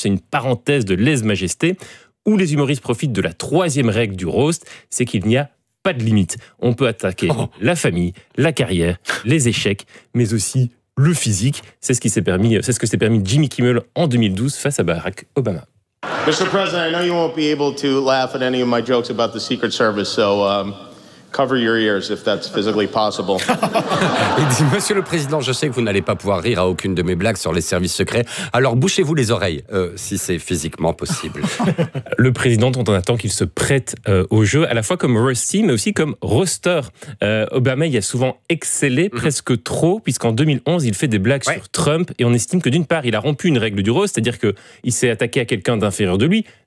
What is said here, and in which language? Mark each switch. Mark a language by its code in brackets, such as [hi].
[fr] C'est une parenthèse de lèse-majesté où les humoristes profitent de la troisième règle du roast, c'est qu'il n'y a pas de limite. On peut attaquer la famille, la carrière, les échecs, mais aussi le physique. C'est ce que s'est permis Jimmy Kimmel en 2012 face à Barack Obama. [en] Mr. President, I know you won't be able to laugh at any of my jokes about the Secret Service, so cover your ears if that's physically possible. [fr] Il dit, Monsieur le Président, je sais que vous n'allez pas pouvoir rire à aucune de mes blagues sur les services secrets, alors bouchez-vous les oreilles, si c'est physiquement possible. Le président, dont on attend qu'il se prête au jeu, à la fois comme Rusty, mais aussi comme roaster. Obama y a souvent excellé, presque trop, puisqu'en 2011, il fait des blagues sur Trump, et on estime que d'une part, il a rompu une règle du roast, c'est-à-dire qu'il s'est attaqué à quelqu'un d'inférieur de lui,